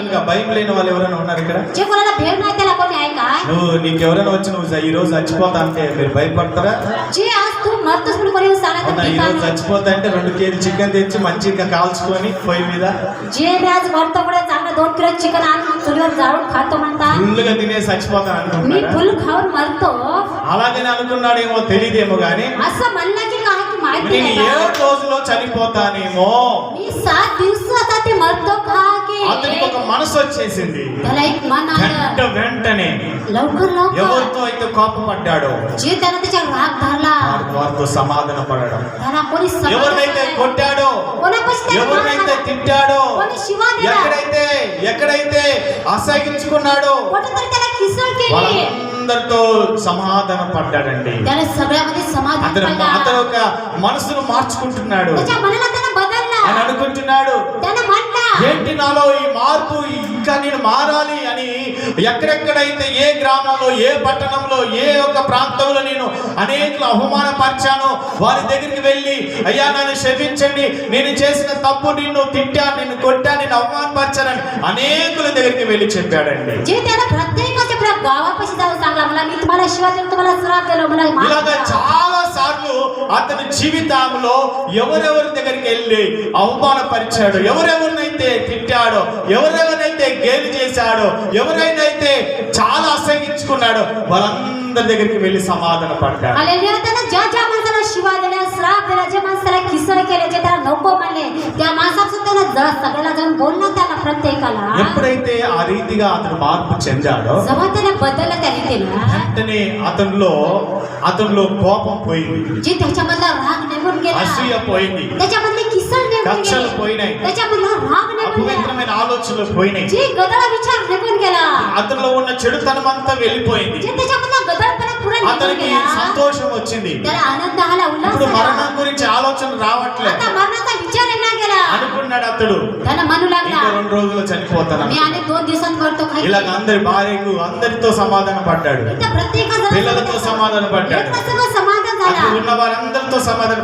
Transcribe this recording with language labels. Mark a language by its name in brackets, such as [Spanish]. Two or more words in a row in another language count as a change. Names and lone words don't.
[Telugu] కలుగుగా. [Marathi] नाही. [Telugu] భయం లేని వాళ్ళు ఎవరైనా ఉన్నారు ఇక్కడ? [Marathi] जे कोणाला भेट नाही त्याला कोणी आहे काय? [Telugu] నీకు ఎవరైనా వచ్చి నువ్వు ఈ రోజు చచ్చిపోతా అంటే మీరు భయపడతారా? [Marathi] जे आज तू मरतोस म्हणून कोणी सांगत [Telugu] అవునా? ఈ రోజు చచ్చిపోతా అంటే 2 కేజీ చికెన్ తెచ్చి మంచిగా కాల్చుకొని పొయ్యి మీద [Marathi] जे मी आज मरतो पुढे चांगलं 2 किलो चिकन आणून चुलीवर जाळून खातो म्हणता. [Telugu] ఫుల్గా తినేసి చచ్చిపోతాను [Marathi] मी [Telugu] అనుకుంటున్నాడా? [Marathi] फुल खाऊन मरतो [Telugu] అలాగనే అనుకున్నాడేమో, తెలియదేమో గానీ [Marathi] असं म्हणलं की काय की माहिती [Telugu] నేను [Marathi] नाही का? [Telugu] 7 రోజుల్లో చనిపోతానేమో [Marathi] मी 7 दिवसात ते मरतो का की [Telugu] అతనికి ఒక మనసు వచ్చేసింది. [Marathi] त्याला एक मन आलं. [Telugu] వెంటనే [Marathi] लवकर लवकर [Telugu] ఎవరితో అయితే కోపపడ్డాడో [Marathi] जे त्यानं त्याच्या राग धरला, [Telugu] వారితో సమాధాన పడడం, [Marathi] त्याला कोणी समजलं [Telugu] ఎవరినైతే [Marathi] नाही. [Telugu] కొట్టాడో, [Marathi] कोणापाशी त्याला [Telugu] ఎవరినైతే [Marathi] मारला, [Telugu] తిట్టాడో, [Marathi] कोणी शिवा दिला, [Telugu] ఎక్కడైతే అసహించుకున్నాడో [Marathi] कुठेतरी त्याला किसळ केली, [Telugu] వాళ్ళందరితో సమాధాన పడ్డాడండి. [Marathi] त्याला सगळ्यामध्ये समाधान [Telugu] అతను [Marathi] पडला. [Telugu] ఒక మనసును మార్చుకుంటున్నాడు. [Marathi] त्याच्या मनाला त्यानं बदलला. [Telugu] అని అనుకుంటున్నాడు, [Marathi] त्यानं म्हणला, [Telugu] ఏంటి నాలో ఈ మార్పు, ఇంకా నేను మారాలి అని ఎక్కడెక్కడైతే ఏ గ్రామంలో, ఏ పట్టణంలో, ఏ ఒక్క ప్రాంతంలో నేను అనేకులు అవమానపరిచాను వారి దగ్గరికి వెళ్ళి, అయ్యా నన్ను క్షమించండి, నేను చేసిన తప్పు, నిన్ను తిట్టాను, నిన్ను కొట్టాను, నిన్ను అవమానపరిచానని అనేకుల దగ్గరికి వెళ్ళి చెప్పాడండి. [Marathi] जे त्याला प्रत्येकाच्या गावापाशी जाऊन सांगला, मला मी तुम्हाला शिवा दिलो, तुम्हाला श्राप दिलो, मला माफ [Telugu] ఇలాగా [Marathi] करा. [Telugu] చాలా సార్లు అతని జీవితంలో ఎవరెవరి దగ్గరికి వెళ్ళి అవమానపరిచాడో, ఎవరెవరినైతే తిట్టాడో, ఎవరెవరినైతే గేలి చేశాడో, ఎవరైతే చాలా అసహించుకున్నాడో వాళ్ళందరి దగ్గరికి వెళ్ళి సమాధాన పడ్డాడు. [Marathi] हालेलुया. त्याला ज्या ज्या माणसाला शिवा दिल्या, श्राप दिला, ज्या माणसाला किसळ केले, जे त्याला नको म्हणले, त्या माणसापासून त्याला सगळ्याला जाऊन बोलणं त्याला प्रत्येकाला. [Telugu] ఎప్పుడైతే ఆ రీతిగా అతను మార్పు చెందాడో [Marathi] जेव्हा त्याने बदललं त्या रीतीनं, [Telugu] వెంటనే అతనిలో కోపం పోయింది, [Marathi] जे त्याच्यामधला राग निघून गेला, [Telugu] అసూయ పోయింది, [Marathi] त्याच्यामधले किसळ निघून [Telugu] కక్షలు [Marathi] गेले, [Telugu] పోయినాయి, [Marathi] त्याच्यामधला राग निघून गेला, [Telugu] అపవిత్రమైన ఆలోచనలు పోయినాయి, [Marathi] जे गदळ विचार निघून गेला, [Telugu] అతనిలో ఉన్న చెడుతనం అంతా వెళ్ళిపోయింది, [Marathi] जे त्याच्यामधला गदळपणा पुरा निघून [Telugu] అతనికి [Marathi] गेला, [Telugu] సంతోషం వచ్చింది. [Marathi] त्याला आनंद आला, उल्हास [Telugu] ఇప్పుడు [Marathi] आला. [Telugu] మరణం గురించి ఆలోచన రావట్లే. [Marathi] आता मरणाचा विचार येणार गेला. [Telugu] అనుకున్నాడు అతడు, [Marathi] त्याला म्हणू लागला, [Telugu] ఇంకా 2 రోజుల్లో చనిపోతాను. [Marathi] मी आणि 2 दिवसात मरतो खाली. [Telugu] ఇలాగ అందరి భార్యకు అందరితో సమాధాన పడ్డాడు, [Marathi] इथं प्रत्येकाचं [Telugu] పిల్లలతో సమాధాన పడ్డాడు, [Marathi] एकमेकांसंग समाधान झाला. [Telugu] అక్కడ ఉన్న వారందరితో సమాధాన